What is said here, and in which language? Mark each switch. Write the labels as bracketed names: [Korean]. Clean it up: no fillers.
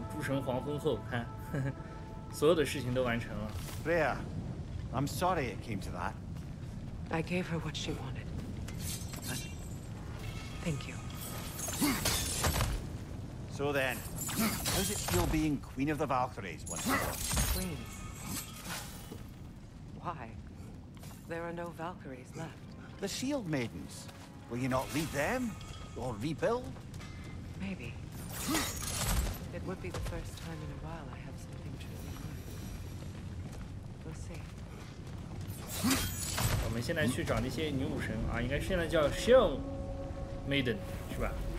[Chinese] 诸神黄昏后，看，所有的事情都完成了。 [English] Rhea, I'm sorry it came to that. I gave her what she wanted. But thank you. So then, how's it feel being Queen of the Valkyries once more? Queen. Why? There are no Valkyries left. The Shield Maidens. Will you not lead them? Or rebuild? Maybe. It would be the first time in a while I have something truly mine. We'll see. [Chinese] 我们现在去找那些女武神啊，应该现在叫 Shell Maiden 是吧？